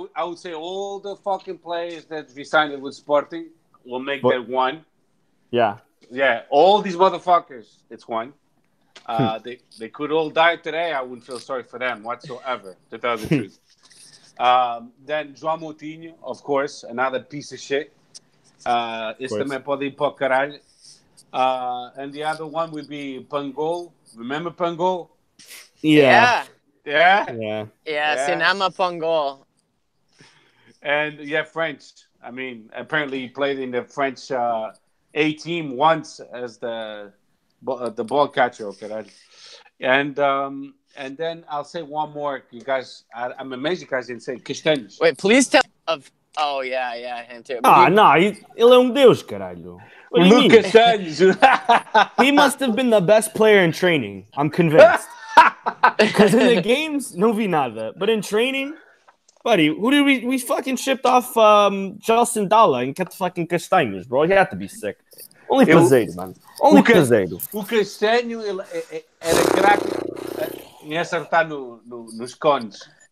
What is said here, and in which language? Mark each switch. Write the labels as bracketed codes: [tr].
[en] I would say all the fucking players that we signed with Sporting will make that one. Yeah. Yeah, all these motherfuckers, it's one. They could all die today. I wouldn't feel sorry for them whatsoever, to tell the truth. Then João Moutinho, of course, another piece of shit. [pt] Este também pode ir para o caralho. [en] And the other one would be Pangol. Remember Pangol? Yeah. Sinama Pangol. And French. I mean, apparently he played in the French A team once as the ball catcher. Okay, and then I'll say one more. You guys, I'm amazed you guys didn't say Castaños. Wait, please tell of. Oh yeah, him too. [pt] Ele Deus, caralho. [en] What do you mean? Castaños. He must have been the best player in training. I'm convinced. Because in the games, [pt] no vi nada. [en] But in training, buddy, who did we fucking shipped off Gelson Dalla and kept fucking Castaños, bro? He had to be sick. Only Peseiro, man. Only Peseiro. [pt] O Castaño era craque em acertar nos cones.